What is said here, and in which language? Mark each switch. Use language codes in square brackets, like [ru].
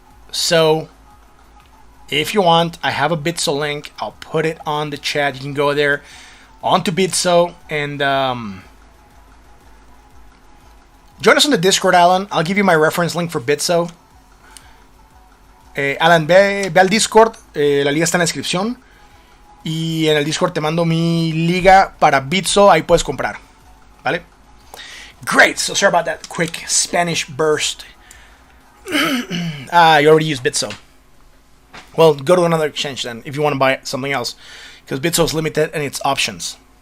[en] So, if you want, I have a Bitso link. I'll put it on the chat. You can go there onto Bitso and join us on the Discord, Alan. I'll give you my reference link for Bitso. [es] Alan, ve al Discord. La liga está en la descripción. Y en el Discord te mando mi liga para Bitso, ahí puedes comprar. ¿Vale? [en] Great, so sorry about that quick Spanish burst. You already used Bitso. Well, go to another exchange then if you want to buy something else, because Bitso is limited in its options.